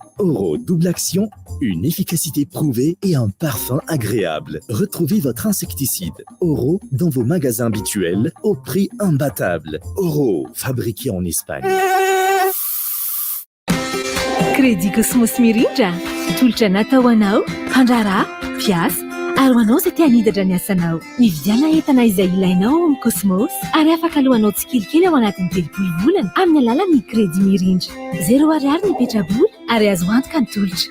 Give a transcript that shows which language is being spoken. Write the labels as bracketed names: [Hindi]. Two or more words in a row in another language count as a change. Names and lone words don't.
[French] Oro, double action, une efficacité prouvée et un parfum agréable. Retrouvez votre insecticide Oro dans vos magasins habituels au prix imbattable. Oro, fabriqué en Espagne. [Malagasy] Crédit Cosmos Mirindra. Tolotra natao anao, handrara, piasa, Ary ho anao izay tia hanidatra ny asanao, nividiana entana izay ilainao amin'ny Cosmos ary afaka alohanao tsikelikely ao anatin'ny 3 volana amin'ny alalan'ny crédit mirindra. 0 ariary ny petrabola ary azo antoka ny tolotra.